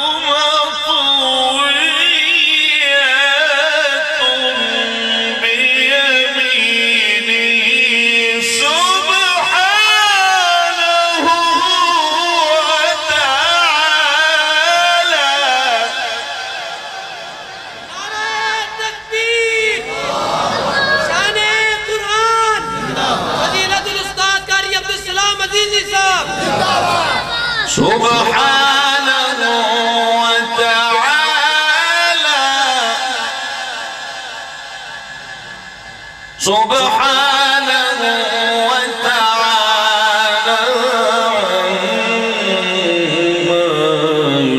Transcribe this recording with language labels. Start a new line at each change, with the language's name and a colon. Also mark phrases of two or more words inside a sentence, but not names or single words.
Arabic: مطويات بيمينه سبحانه وتعالى
Urdu: نعرۂ تکبیر شانِ قرآن فضیلۃ الاستاد قاری عبدالسلام عزیزی صاحب
Arabic: سبحانه وتعالى سبحانه وتعالى عما